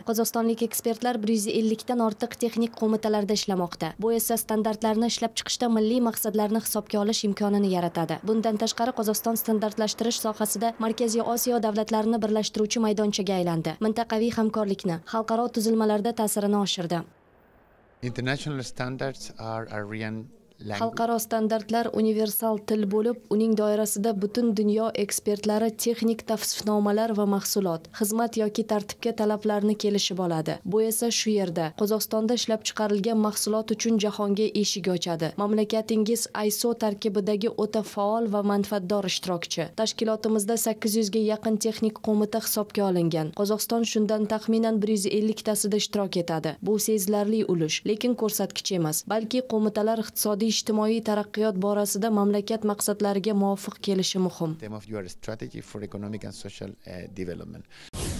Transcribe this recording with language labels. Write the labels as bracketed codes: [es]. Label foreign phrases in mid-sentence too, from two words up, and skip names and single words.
[uz] Qozog'istonlik ekspertlar 150 dan ortiq texnik qo'mitalarda ishlamoqda. Bu esa standartlarni ishlab chiqishda milliy maqsadlarni hisobga olish imkonini yaratadi. Bundan tashqari Qozog'iston standartlashtirish sohasida Markaziy Osiyo davlatlarini birlashtiruvchi maydonchaga aylandi. Mintaqaviy hamkorlikni, xalqaro tuzilmalarda ta'sirini oshirdi. [en] International standards are a real [uz] Xalqaro standartlar universal til bo'lib, uning doirasida butun dunyo ekspertlari texnik tavsifnomalar va mahsulot, xizmat yoki tartibga talablarni kelishib oladi. Bu esa shu yerda Qozog'istonda ishlab chiqarilgan mahsulot uchun jahonga eshik ochadi. Mamlakatingiz ISO tarkibidagi o'ta faol va manfaatdor ishtirokchi. Tashkilotimizda 800 ga yaqin texnik qo'mita hisobga olingan. Qozog'iston shundan taxminan 150 tasida ishtirok etadi. Bu sezilarli ulush, lekin ko'rsatkich emas, balki qo'mitalar iqtisodiy ijtimoiy taraqqiyot borasida mamlakat maqsadlariga muvofiq kelishi muhim. [en] Theme of your strategy for economic and social development.